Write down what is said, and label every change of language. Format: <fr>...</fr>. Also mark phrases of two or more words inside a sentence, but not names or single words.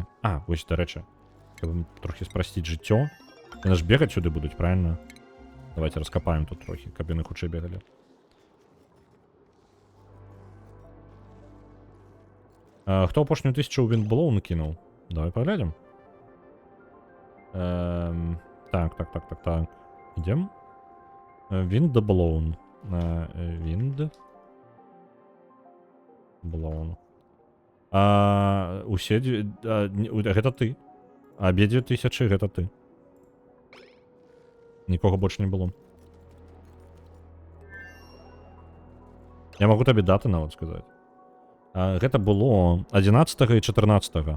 <be>вось, дарэчы, каб трохі спрасціць жыццё. Яны ж бегаць сюды будуць,</be> <ru>правильно? Давайте раскапаем</ru> <be>тут трохі, каб яны хутчэй бегалі. Хто апошнюю 1000 ў Windblown накінуў? Давай паглядзім. Так.</be> <ru>Идем. Windblown. Windblown.</ru> <be>Усе... Гэта ты. Абедзве 1000 гэта ты. Нікога больш не было. Я магу табе даты нават сказаць. Гэта было 11 і 14.</be>